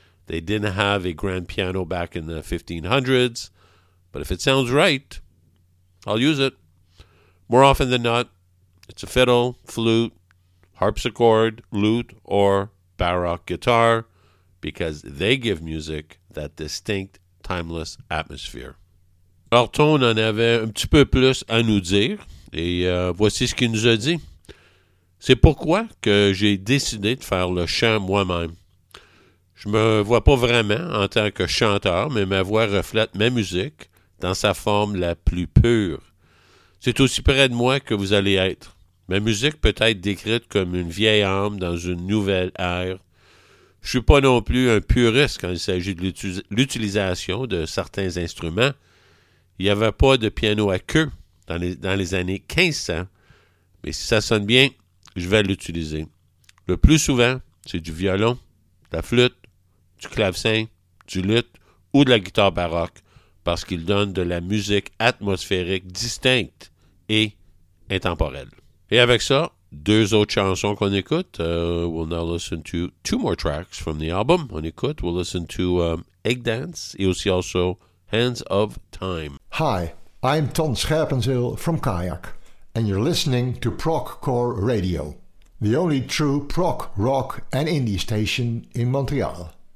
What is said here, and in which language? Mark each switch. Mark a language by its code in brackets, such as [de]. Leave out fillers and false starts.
[en] They didn't have a grand piano back in the 1500s, but if it sounds right, I'll use it. More often than not, it's a fiddle, flute, harpsichord, lute, or baroque guitar, because they give music that distinct timeless atmosphere. [fr] Alors, Tone en avait un petit peu plus à nous dire, et voici ce qu'il nous a dit. C'est pourquoi que j'ai décidé de faire le chant moi-même. Je me vois pas vraiment en tant que chanteur, mais ma voix reflète ma musique dans sa forme la plus pure. C'est aussi près de moi que vous allez être. Ma musique peut être décrite comme une vieille âme dans une nouvelle ère. Je ne suis pas non plus un puriste quand il s'agit de l'utilisation de certains instruments. Il n'y avait pas de piano à queue dans les années 1500, mais si ça sonne bien, je vais l'utiliser. Le plus souvent, c'est du violon, de la flûte, du clavecin, du luth ou de la guitare baroque, parce qu'il donne de la musique atmosphérique distincte et intemporelle. Et avec ça, deux autres chansons qu'on écoute. [en] We'll now listen to two more tracks from the album. [fr] On écoute, [en] we'll listen to Egg Dance [fr] et aussi [en] also Hands of Time. Hi, I'm Ton Scherpenzeel from Kayak, and you're listening to Progcore Radio, the only true prog, rock and indie station in Montreal.